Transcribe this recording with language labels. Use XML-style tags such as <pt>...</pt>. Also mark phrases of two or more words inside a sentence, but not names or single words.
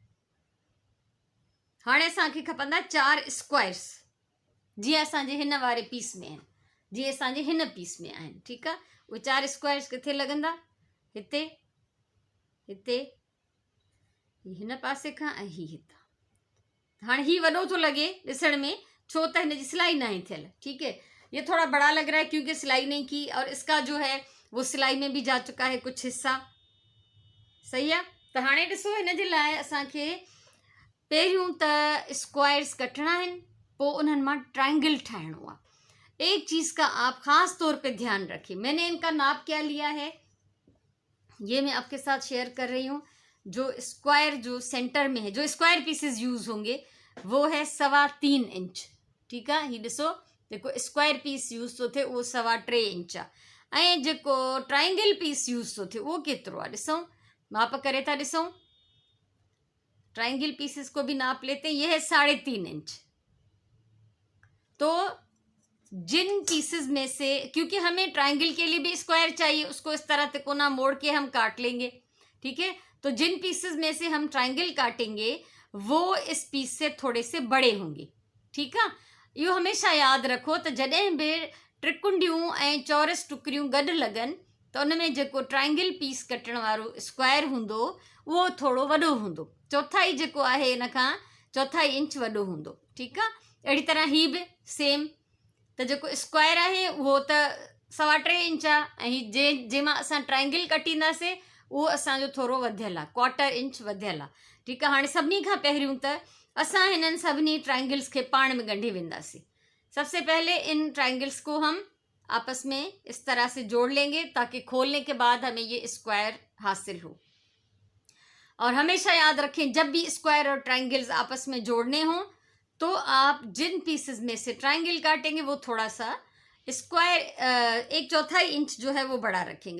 <sd>हाणे असांखे खपंदा 4 स्क्वायर्स, जीअं असांजे हिन वारे पीस में आहिनि, जीअं असांजे हिन पीस में आहिनि, ठीकु आहे। उहे 4 स्क्वायर्स किथे लॻंदा, हिते, हिते, हिन पासे खां ऐं ही हितां। हाणे ही वॾो थो लॻे ॾिसण में, छो त हिन जी सिलाई न आहे थियल,</sd> <hi>ठीक है। ये थोड़ा बड़ा लग रहा है क्योंकि सिलाई नहीं की, और इसका जो है वो सिलाई में भी जा चुका है कुछ हिस्सा,</hi> <sd>सही आहे। त हाणे ॾिसो, हिन जे लाइ असांखे पहिरियों त स्क्वायर्स कटणा आहिनि, पोइ उन्हनि मां ट्राइंगल ठाहिणो आहे।</sd> <hi>एक चीज़ का आप खास तौर पे ध्यान रखें, मैंने इनका नाप क्या लिया है ये मैं आपके साथ शेयर कर रही हूँ। जो स्क्वायर जो सेंटर में है, जो</hi> <en>square pieces use</en> <hi>होंगे, वो है 3.25 इंच, ठीक है।</hi> <sd>ही ॾिसो, जेको</sd> <en>square piece use</en> <sd>थो थिए उहो 3.25 इंच आहे, ऐं जेको</sd> <en>triangle piece use</en> <sd>थो थिए उहो केतिरो आहे, ॾिसूं, माप करे था ॾिसूं।</sd> <en>triangle pieces</en> <hi>को भी नाप लेते हैं, ये है 3.5 इंच। तो जिन पीसेस में से, क्योंकि हमें ट्राइंगल के लिए भी स्क्वायर चाहिए, उसको इस तरह तिकोना मोड़ के हम काट लेंगे, ठीक है। तो जिन पीसेस में से हम ट्राइंगल काटेंगे वो इस पीस से थोड़े से बड़े होंगे, ठीक है।</hi> <sd>इहो हमेशा याद रखो त जॾहिं बि त्रिकुंडियूं ऐं चौरस टुकड़ियूं गॾु लॻनि त उन में जेको</sd> <en>triangle piece</en> <sd>कटण वारो स्क्वायर हूंदो उहो थोरो वॾो हूंदो, चौथाई जेको आहे इन खां 4.25 इंच वॾो हूंदो, ठीकु आहे। अहिड़ी तरह ही बि सेम, त जेको स्क्वायर आहे उहो त 3.25 इंच आहे, ऐं जंहिंमां असां ट्राइंगल कटींदासीं उहो असांजो थोरो वधियल आहे, 1/4 इंच वधियल आहे, ठीकु आहे। हाणे सभिनी खां पहिरियों त असां हिननि सभिनी ट्राइंगल्स खे पाण में ॻंढे वेंदासीं।</sd> <hi>सबसे पहले इन ट्राइंगल्स को हम आपस में इस तरह से जोड़ लेंगे ताकि खोलने के बाद हमें ये स्क्वायर हासिल हो। और हमेशा याद रखें, जब भी स्क्वायर और ट्राइंगल्स आपस में जोड़ने हों तो आप जिन पीसेस में से ट्राइंगल काटेंगे वो थोड़ा सा स्क्वायर 1/4 इंच जो है वो बड़ा रखेंगे।</hi>